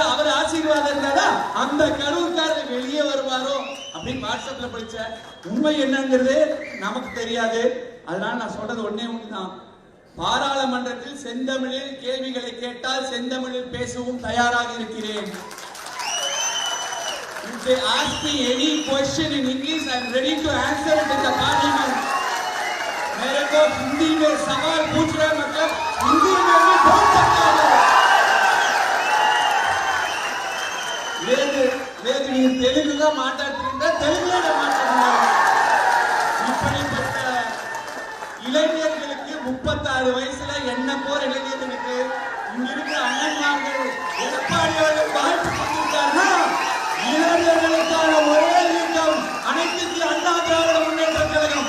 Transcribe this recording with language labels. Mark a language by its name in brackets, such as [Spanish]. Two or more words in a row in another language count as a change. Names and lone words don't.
[Tamil] அவர் ஆசீர்வாதம் இருந்தா அந்த கரூர்காரர் வெளியே வருவாரோ அப்படின்னு வாட்ஸ்அப்ல படிச்ச. உண்மை என்னங்கிறது நமக்கு தெரியாது. அதனால நான் சொல்றது ஒன்னே ஒண்ணுதான். பாராளுமன்றத்தில் செந்தமிழில் கேள்விகளை கேட்டால் செந்தமிழில் பேசவும் தயாராக இருக்கிறேன். [English] If they ask me any question in English, I am ready to answer it in the parliament. [Hindi] मेरे को हिंदी में सवाल पूछ रहे मतलब हिंदी में भी बोल सकता हूँ. लेकिन ये तेलुगु का माताड़िंदा [Tamil] तेलुगुல மாட்டேங்கிறாங்க. இப்படிப்பட்ட இளைஞர்களுக்கு 36 வயசுல என்ன போற இளைஞர்களுக்கு இங்க இருக்கிற அண்ணன்மார்கள் எடப்பாடி அவர்கள் வாழ்த்து கொடுத்திருக்காருன்னா இளைஞர்களுக்கான ஒரே இயக்கம் அனைத்து இந்திய அண்ணா திராவிட முன்னேற்ற கழகம்.